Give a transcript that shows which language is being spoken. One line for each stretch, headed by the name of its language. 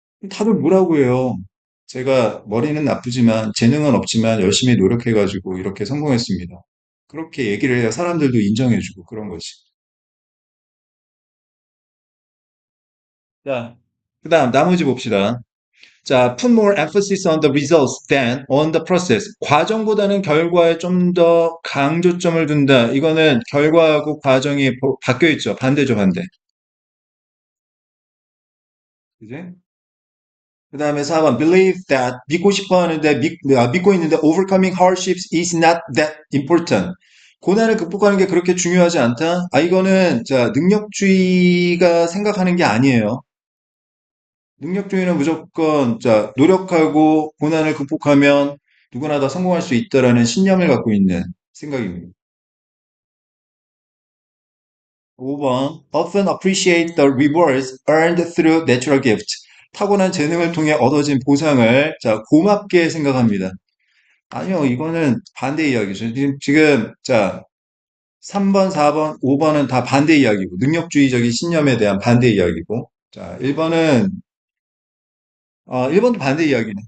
Korean: 다들 뭐라고 해요? 제가 머리는 나쁘지만 재능은 없지만 열심히 노력해가지고 이렇게 성공했습니다. 그렇게 얘기를 해야 사람들도 인정해주고 그런 거지. 자, 그다음 나머지 봅시다.
English: 자, put more emphasis on the results than on the process.
Korean: 과정보다는 결과에 좀 더 강조점을 둔다. 이거는 결과하고 과정이 바뀌어 있죠. 반대죠, 반대. 그지? 그 다음에 4번,
English: believe that,
Korean: 믿고 싶어 하는데, 믿고 있는데,
English: overcoming hardships is not that important.
Korean: 고난을 극복하는 게 그렇게 중요하지 않다? 아, 이거는, 자, 능력주의가 생각하는 게 아니에요. 능력주의는 무조건, 자, 노력하고 고난을 극복하면 누구나 다 성공할 수 있다라는 신념을 갖고 있는 생각입니다.
English: 5번, often appreciate the rewards earned through natural gift.
Korean: 타고난 재능을 통해 얻어진 보상을, 자, 고맙게 생각합니다. 아니요, 이거는 반대 이야기죠. 자, 3번, 4번, 5번은 다 반대 이야기고, 능력주의적인 신념에 대한 반대 이야기고, 자, 1번도 반대 이야기네.